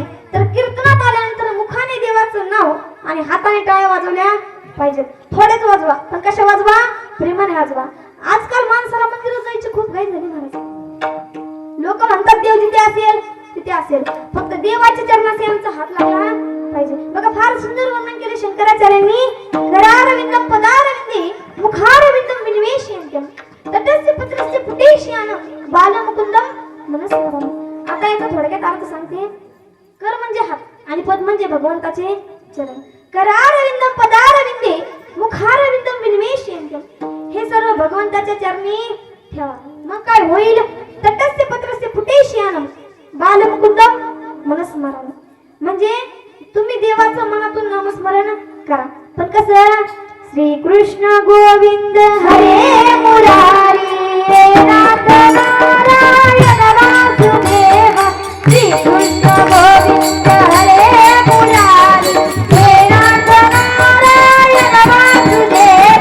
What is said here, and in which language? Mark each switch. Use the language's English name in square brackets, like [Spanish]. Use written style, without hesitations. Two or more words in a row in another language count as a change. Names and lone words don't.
[Marathi] तर कीर्तनात आल्यानंतर मुखाने देवाचं नाव आणि हाताने टाळ्या वाजवल्या पाहिजेत. थोडेच वाजवा, पण कशा वाजवा? प्रेमाने वाजवा. आजकाल माणसाला मंदिरात जायची खूप घाई झाली महाराज. लोक म्हणतात देव जिथे असेल तिथे असेल, फक्त देवाच्या चरणाशी आमचा हात लागला पाहिजे. बघा फार सुंदर वर्णन केले शंकराचार्यांनी. [Sanskrit] करारविंदम पदारविंदे मुखारविंदम विनिवेशयन्त्यम तटस्य पत्रस्य पुटेशयानं बालमुकुंदम मनस्मरम. [Marathi] आता याचा थोडक्यात अर्थ सांगते. कर म्हणजे हात आणि पद म्हणजे भगवंताचे चरण. [Sanskrit] करारविंदम पदारविंदे मुखारविंदम विनिवेशयन्त्यम [Marathi] हे सर्व भगवंताच्या चरणी ठेवा. मग काय होईल? [Sanskrit] तटस्य पत्रस्य पुटेशयानं बालमुकुंदम मनस्मरण. [Marathi] म्हणजे तुम्ही देवाचं मनातून नामस्मरण करा. पण कसं? [Sanskrit] श्री कृष्ण गोविंद हरे मुरारी नाथ नारायण वासुदेव. श्री कृष्ण गोविंद हरे मुरारी हे नाथ नारायण वासुदेव.